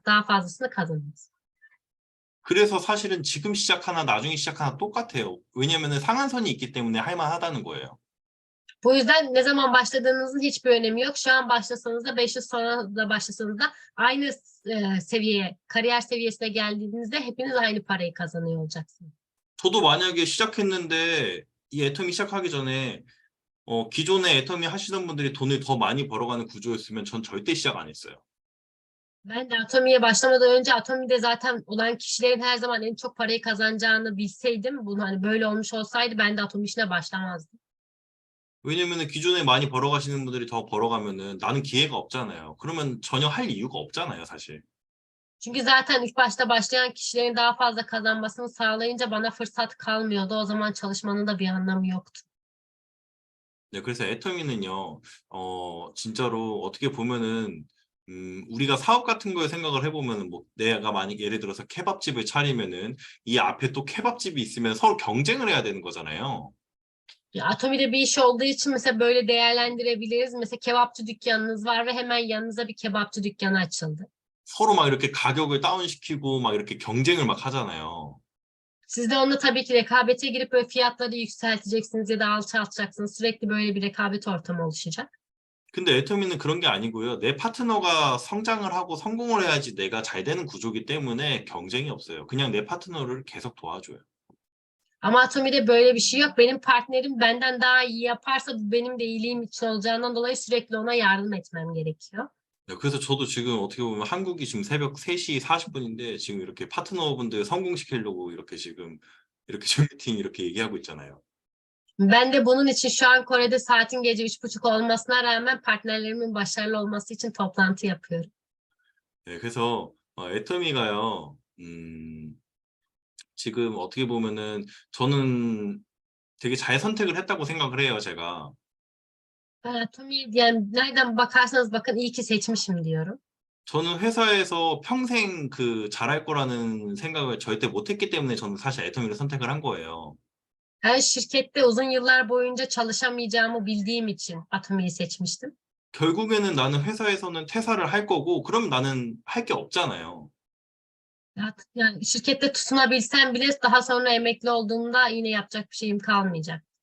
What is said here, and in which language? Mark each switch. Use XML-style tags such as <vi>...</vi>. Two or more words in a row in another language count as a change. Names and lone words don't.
<tr>Daha fazlasını kazanacak.</tr> <ko>그래서 사실은 지금 시작하나 나중에 시작하나 똑같아요. 왜냐면은 상한선이 있기 때문에 할만하다는 거예요.</ko> <tr>Bu yüzden ne zaman başladığınızın hiçbir önemi yok. Şu an başlasanız da 5 yıl sonra da başlasanız da aynı seviyeye, kariyer seviyesine geldiğinizde hepiniz aynı parayı kazanıyor olacaksınız.</tr> <ko>저도 만약에 시작했는데 이 애터미 시작하기 전에 기존에 애터미 하시던 분들이 돈을 더 많이 벌어가는 구조였으면 전 절대 시작 안 했어요.</ko> <tr>Ben de Atomi'ye başlamadan önce Atomi'de zaten olan kişilerin her zaman en çok parayı kazanacağını bilseydim, bunu hani böyle olmuş olsaydı ben de Atomi işine başlamazdım.</tr> <ko>왜냐면은 기존에 많이 벌어가시는 분들이 더 벌어가면은 나는 기회가 없잖아요. 그러면 전혀 할 이유가 없잖아요, 사실.</ko> <tr>Çünkü zaten ilk başta başlayan kişilerin daha fazla kazanmasını sağlayınca bana fırsat kalmıyordu. O zaman çalışmanın da bir anlamı yoktu.</tr> <ko>네, 그래서 애터미는요, 진짜로 어떻게 보면은 우리가 사업 같은 거에 생각을 해보면은 뭐 내가 만약 예를 들어서 케밥집을 차리면은 이 앞에 또 케밥집이 있으면 서로 경쟁을 해야 되는 거잖아요.</ko> <tr>Atomi'de bir iş olduğu için mesela böyle değerlendirebiliriz. Mesela kebapçı dükkanınız var ve hemen yanınıza bir kebapçı dükkanı açıldı.</tr> <ko>서로 막 이렇게 가격을 다운시키고 막 이렇게 경쟁을 막 하잖아요.</ko> <tr>Siz de onunla tabii ki rekabete girip böyle fiyatları yükselteceksiniz ya da alçaltacaksınız. Sürekli böyle bir rekabet ortamı oluşacak.</tr> <ko>근데 애터미는 그런 게 아니고요. 내 파트너가 성장을 하고 성공을 해야지 내가 잘 되는 구조기 때문에 경쟁이 없어요. 그냥 내 파트너를 계속 도와줘요.</ko> <tr>Ama Atomi'de böyle bir şey yok. Benim partnerim benden daha iyi yaparsa bu benim de iyiliğim için olacağından dolayı sürekli ona yardım etmem gerekiyor.</tr> <ko>네, 그래서 저도 지금 어떻게 보면 한국이 지금 새벽 3시 40분인데 지금 이렇게 파트너분들 성공시키려고 이렇게 지금 이렇게 줌 미팅 이렇게 얘기하고 있잖아요.</ko> <tr>Ben de bunun için şu an Kore'de saatin gece 3:30 olmasına rağmen partnerlerimin başarılı olması için toplantı yapıyorum.</tr> <ko>네, 그래서 애터미가요. 지금 어떻게 보면은 저는 되게 잘 선택을 했다고 생각을 해요, 제가.</ko> <tr>Ben Atomi yani nereden bakarsanız bakın iyi ki seçmişim diyorum.</tr> <ko>저는 회사에서 평생 그 잘할 거라는 생각을 절대 못 했기 때문에 저는 사실 애터미를 선택을 한 거예요.</ko> <tr>Ben şirkette uzun yıllar boyunca çalışamayacağımı bildiğim için Atomi'yi seçmiştim.</tr> <ko>결국에는 나는 회사에서는 퇴사를 할 거고, 그럼 나는 할 게 없잖아요.</ko> <tr>Yani şirkette tutunabilsem bile daha sonra emekli olduğumda yine yapacak bir şeyim kalmayacak.</tr>